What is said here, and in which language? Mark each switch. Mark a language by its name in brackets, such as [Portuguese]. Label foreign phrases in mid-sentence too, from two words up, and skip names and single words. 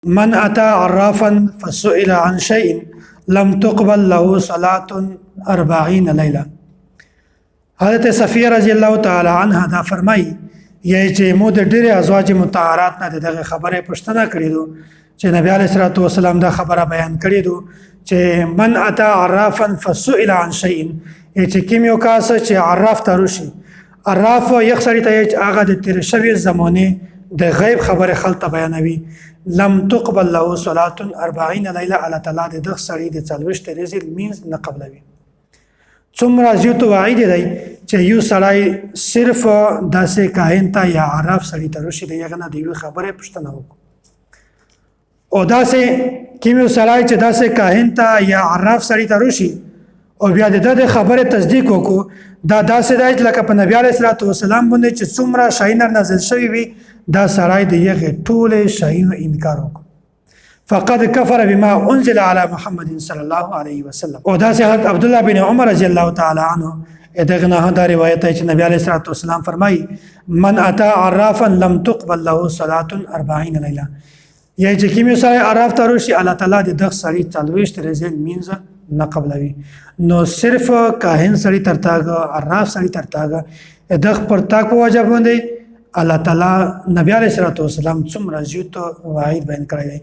[Arabic] من أتى عرافا فسئل عن شيء لم تقبل له صلاة 40 لیلہ. [Pashto] حضرت صفیہ [Arabic] رضی الله تعالی عنها [Pashto] دا فرمای یی چې مو د ډېر ازواج مطهرات نه دغه خبره پښتنه کړې دو چې نبی [Arabic] علیه الصلاه والسلام [Pashto] دا خبره بیان کړې دو چې [Arabic] من أتى عرافا فسئل عن شيء [Pashto] یی چې کوم یو کس چې عراف ته راشي. عراف یو سړی ته هغه د تیر شوی زمانه د غیب خبره خلته بیانوي. [Arabic] لم تقبل له صلاة 40 لیلہ. [Pashto] الله تعالی د دغه سړي د 40 ورځې لمونځ نه قبلوي. څومره زیات وعید دی چې یو سړی صرف داسې کاهن ته یا عراف سړي ته راشي دغه نه دی خبره پښتنه وکړو. او داسې کوم یو سړی چې داسې کاهن ته یا عراف سړي ته راشي او بیا د خبره تصدیق وکړو دا داسې دی لکه په نبی [Arabic] علیه الصلاه والسلام [Pashto] باندې چې څومره شاینر نازل شوی وي دا سړی د یغه ټول شاینو انکار وکړو. [Arabic] فقد كفر بما انزل على محمد صلی الله علیه وسلم. [Pashto] او دا حضرت عبد الله بن عمر [Arabic] رضی الله تعالی عنه [Pashto] دغه نه دا روایت چې نبی [Arabic] علیه الصلاه والسلام [Pashto] فرمایي [Arabic] من اتى عرافا لم تقبل له صلاه 40 لیلہ. [Pashto] یا چې کوم سړی عراف ته راشي الله تعالی د دغه سړي 40 ورځې لمونځ نه قبلوي. نو صرف کاهن سړی ترتاګه عراف سړی ترتاګه دغه پر تا کو وجب باندې الله تعالی نبی [Arabic] علیه الصلاه والسلام [Pashto] څومره زیات وعید بیان کړی دی.